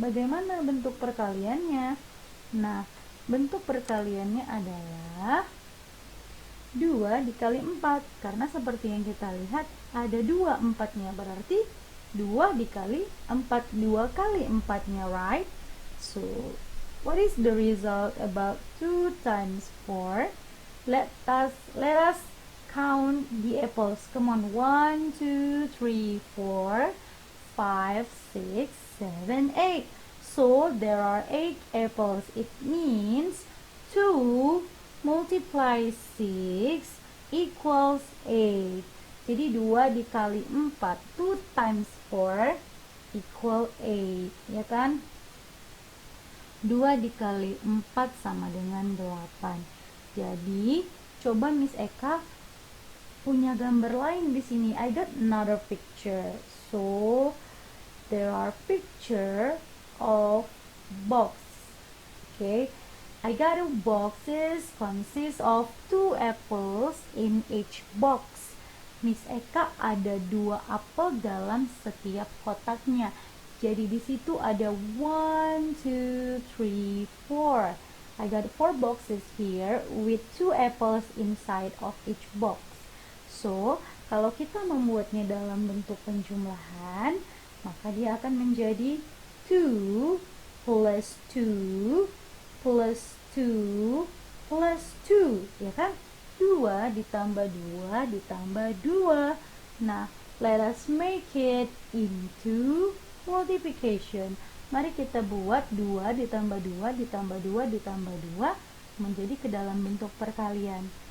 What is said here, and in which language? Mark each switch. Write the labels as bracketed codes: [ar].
[id] Bagaimana bentuk perkaliannya? Nah, bentuk perkaliannya adalah 2 dikali 4. Karena seperti yang kita lihat, ada 2 4-nya. Berarti 2 dikali 4. 2 kali 4-nya, right? [en] So, what is the result about 2 times 4? Let us count the apples. Come on. 1, 2, 3, 4, 5, 6, 7, 8. So, there are 8 apples. It means 2 multiply 6 equals 8. [id] Jadi 2 dikali 4, [en] 2 times 4 equal 8, [id] ya kan? 2 dikali 4 sama dengan 8. Jadi, coba Miss Eka punya gambar lain di sini. [en] I got another picture. So, there are picture of box. Okay, I got 2 boxes consist of 2 apples in each box. [id] Miss Eka ada 2 apel dalam setiap kotaknya. Jadi di situ ada 1, 2, 3, 4. [en] I got 4 boxes here with 2 apples inside of each box. [id] So, kalau kita membuatnya dalam bentuk penjumlahan, maka dia akan menjadi 2 plus 2 plus 2 plus 2, ya kan? 2 ditambah 2 ditambah 2. [en] Nah, let us make it into multiplication. [id] Mari kita buat 2 ditambah 2 ditambah 2 ditambah 2 menjadi ke dalam bentuk perkalian.